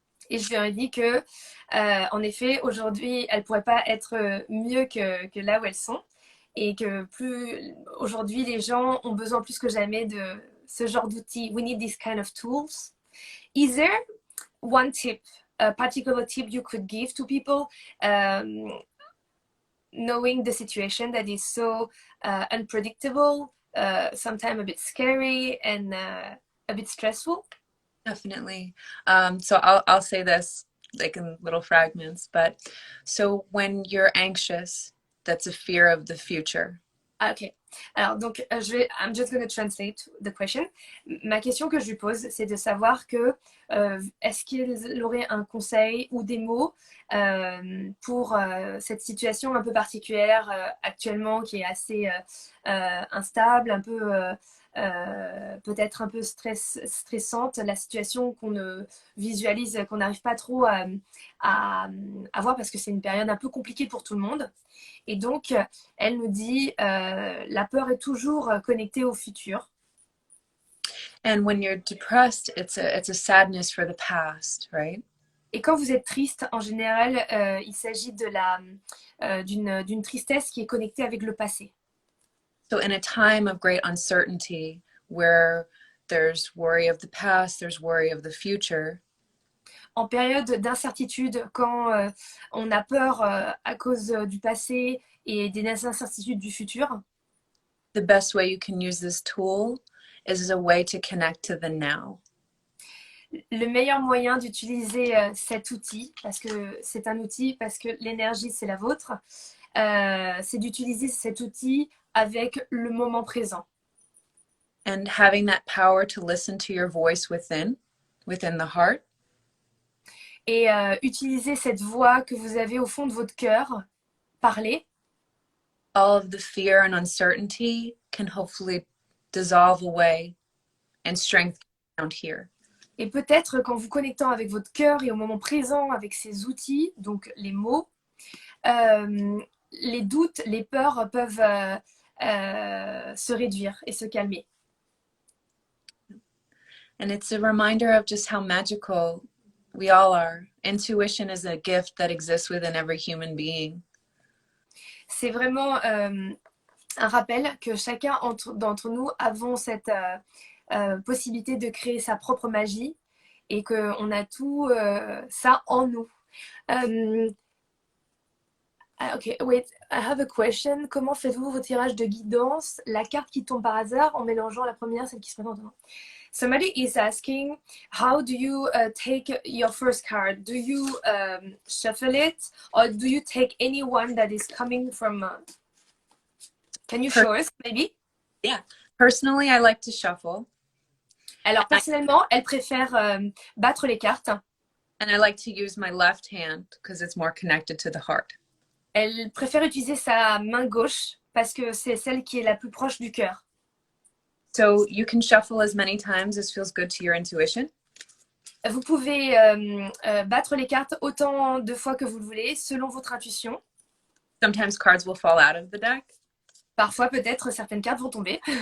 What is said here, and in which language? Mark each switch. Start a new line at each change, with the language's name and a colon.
French: Et je leur ai dit que, en effet, aujourd'hui, elles ne pourraient pas être mieux que là où elles sont. Et que aujourd'hui, les gens ont besoin plus que jamais de ce genre d'outils.
English: We need this kind of tools. Is there one tip, a particular tip you could give to people knowing the situation that is so unpredictable, sometimes a bit scary and a bit stressful? Definitely. So I'll say this like in little fragments, but so when you're anxious, that's a fear of the future. Ok.
French: Alors, donc,
English: I'm just going to translate the question.
French: Ma question que je lui pose, c'est de savoir que est-ce qu'il aurait un conseil ou des mots pour cette situation un peu particulière actuellement qui est assez instable, un peu peut-être un peu stressante, la situation qu'on ne visualise, qu'on n'arrive pas trop à voir parce que c'est une période un peu compliquée pour tout le monde. Et donc, elle nous dit, la peur est toujours connectée au futur.
English: And when you're depressed, it's a sadness for the past, right?
French: Et quand vous êtes triste, en général, il s'agit d'une tristesse qui est connectée avec le passé.
English: So in a time of great uncertainty, where there's worry of the past, there's worry of the future.
French: En période d'incertitude, quand on a peur à cause du passé et des incertitudes du futur,
English: the best way you can use this tool is as a way to connect to the now.
French: Le meilleur moyen d'utiliser cet outil, parce que c'est un outil, parce que l'énergie c'est la vôtre, c'est d'utiliser cet outil avec le moment présent.
English: And having that power to listen to your voice within the heart.
French: Et utiliser cette voix que vous avez au fond de votre cœur, parler.
English: All of the fear and uncertainty can hopefully dissolve away and strength found here.
French: Et peut-être qu'en vous connectant avec votre cœur et au moment présent avec ces outils, donc les mots, les doutes, les peurs peuvent se réduire et se calmer.
English: And it's a reminder of just how magical we all are. Intuition is a gift that exists within every human being.
French: C'est vraiment un rappel que chacun d'entre nous avons cette possibilité de créer sa propre magie et qu'on a tout ça en nous.
English: Ok, wait, I have a question.
French: Comment faites-vous vos tirages de guidance? La carte qui tombe par hasard en mélangeant la première, celle qui se présente.
English: Somebody is asking, how do you take your first card? Do you shuffle it, or do you take any one that is coming from? Can you show us, maybe? Yeah. Personally, I like to shuffle.
French: Alors, personnellement, elle préfère battre les cartes.
English: And I like to use my left hand because it's more connected to the heart.
French: Elle préfère utiliser sa main gauche parce que c'est celle qui est la plus proche du cœur.
English: So you can shuffle as many times as feels good to your intuition.
French: Vous pouvez battre les cartes autant de fois que vous le voulez, selon votre intuition.
English: Sometimes cards will fall out of the deck.
French: Parfois, peut-être, certaines cartes vont tomber.